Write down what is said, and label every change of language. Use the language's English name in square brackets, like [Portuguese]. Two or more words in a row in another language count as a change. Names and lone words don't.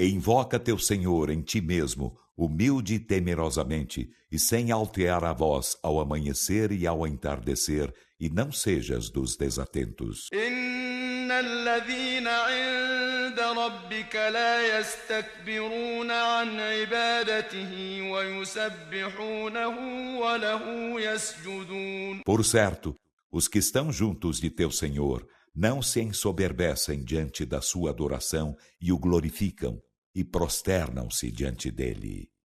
[Portuguese] E invoca teu Senhor em ti mesmo, humilde e temerosamente, e sem altear a voz ao amanhecer e ao entardecer, e não sejas dos desatentos. [Arabic] إن الذين عند ربك لا يستكبرون عن عبادته ويسبحونه وله يسجدون. [Portuguese] Por certo, os que estão juntos de teu Senhor não se ensoberbecem diante da sua adoração e o glorificam e prosternam-se diante dele.